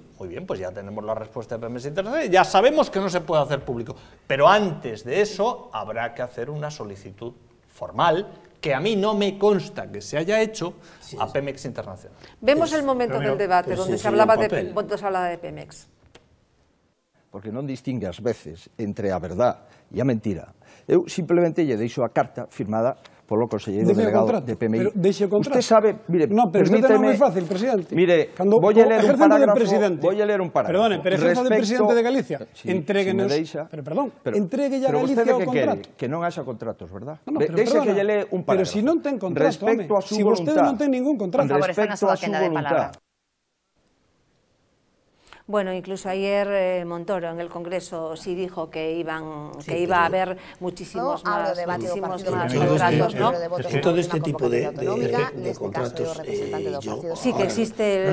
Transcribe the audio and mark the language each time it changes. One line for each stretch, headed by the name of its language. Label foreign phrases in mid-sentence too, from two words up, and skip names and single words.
Spanish: Muy bien, pues ya tenemos la respuesta de Pemex Internacional, ya sabemos que no se puede hacer público, pero antes de eso habrá que hacer una solicitud formal, que a mí no me consta que se haya hecho a Pemex Internacional. Vemos el momento del debate donde se hablaba de Pemex.
Galician: Porque non distingue ás veces entre a verdad e a mentira. Eu simplemente lle deixo a carta firmada polo conselleiro delegado de PMI.
Spanish: Usted sabe, mire,
Galician: no, pero este tema é moi fácil, presidente.
Spanish: Mire, voy a leer un parágrafo. Perdone, pero ejerza de presidente de Galicia. Entréguenos, pero perdón,
Galician: entregue a Galicia o contrato. Que non haxa contratos, verdad? Deixe que lle lee un parágrafo. Pero si non ten contrato, home, si vostede non ten ningún contrato.
Spanish: Respecto a su voluntad. Bueno, incluso ayer Montoro en el Congreso sí dijo que iba a haber muchísimos más contratos, ¿no? Todo este tipo de contratos, sí que existe.